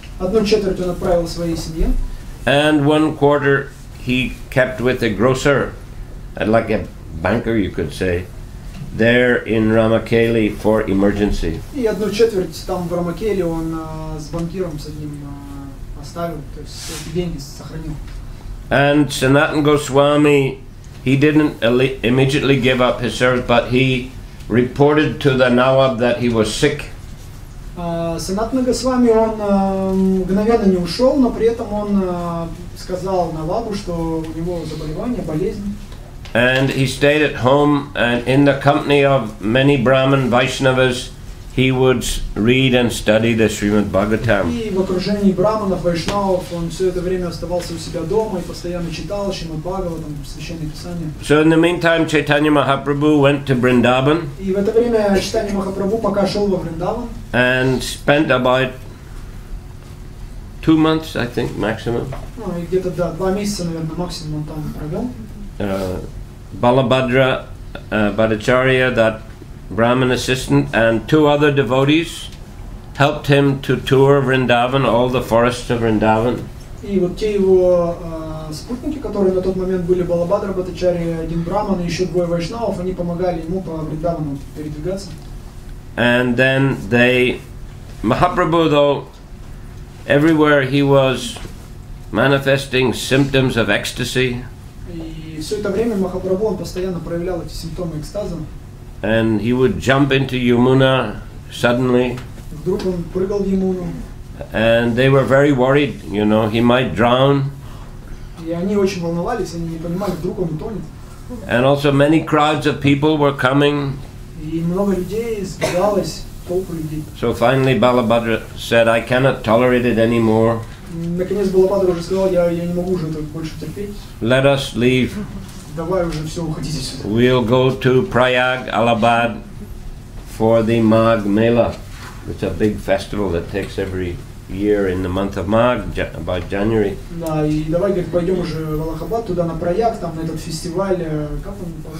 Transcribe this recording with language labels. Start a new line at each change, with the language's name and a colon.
Russian: Одну четверть он отправил своей семье.
English: And 1/4 he kept with a grocer, like a banker you could say, there in Ramakeli for emergency.
Russian: И одну четверть там в Рамакеле он с банкиром с одним оставил, то есть эти деньги сохранил.
English: And Sanatana Goswami, he didn't immediately give up his service, but he reported to the Nawab that he was sick.
Russian: Санатана Госвами, он мгновенно не ушел, но при этом он сказал Навабу, что у него заболевание, болезнь.
English: And he stayed at home, and in the company of many Brahmin Vaishnavas, he would read and study the Srimad Bhagavatam.
Russian: И в окружении браманов, вайшнавов он все это время оставался у себя дома и постоянно читал Шримад Бхагаватам, Священное Писание.
English: So in the meantime, Chaitanya Mahaprabhu went to Vrindavan.
Russian: И в это время Чайтанья Махапрабху пока шел во Вриндаван.
English: And spent about 2 months, I think, maximum.
Russian: Ну и где-то, да, 2 месяца, наверное, максимум он там провел.
English: Balabhadra Bhattacharya, that Brahmin assistant, and 2 other devotees helped him to tour Vrindavan, all the forests of Vrindavan.
Russian: И вот те его спутники, которые на тот момент были Балабхадра Бхаттачарья, один браман и еще 2 вайшнавов, они помогали ему по Вриндавану передвигаться.
English: And then Mahaprabhu, though, everywhere he was manifesting symptoms of ecstasy.
Russian: И все это время Махапрабху он постоянно проявлял эти симптомы экстаза.
English: And he would jump into Yamuna suddenly.
Russian: Вдруг он прыгал в Ямуну.
English: And they were very worried, you know, he might drown.
Russian: И они очень волновались, они не понимали, вдруг он утонет.
English: And also many crowds of people were coming.
Russian: И много людей сбегалось, толпы людей.
English: So finally Balabhadra said, I cannot tolerate it anymore.
Russian: Наконец Балабхадра уже сказал, я не могу уже это больше терпеть.
English: Let us leave.
Russian: давай уже все, уходите сюда.
English: We'll go to Prayag, Allahabad for the Magh Mela. It's a big festival that takes every year in the month of Magh, about January.
Russian: Да, и давай, говорит, пойдем уже в Аллахабад, туда на Праяг, там на этот фестиваль, как он?